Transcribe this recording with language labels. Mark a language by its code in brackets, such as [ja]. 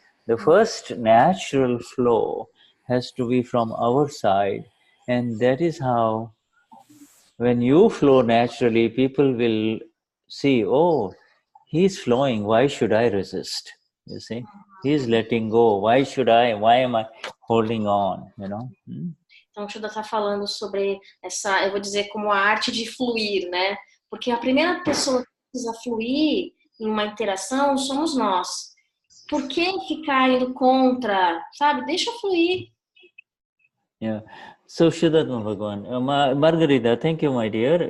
[en] The first natural flow has to be from our side. And that is how, when you flow naturally, people will see, oh, he's flowing, why should I resist? You see? He's letting go, why am I holding on, [pt] Então, o Shuddha está falando sobre eu vou dizer, como a arte de fluir, né? Porque a primeira pessoa que precisa fluir em uma interação somos nós. Por que ficar indo contra, sabe? Deixa fluir. [en] Yeah. So, Shuddha Bhagwan, Margarita, thank you, my dear.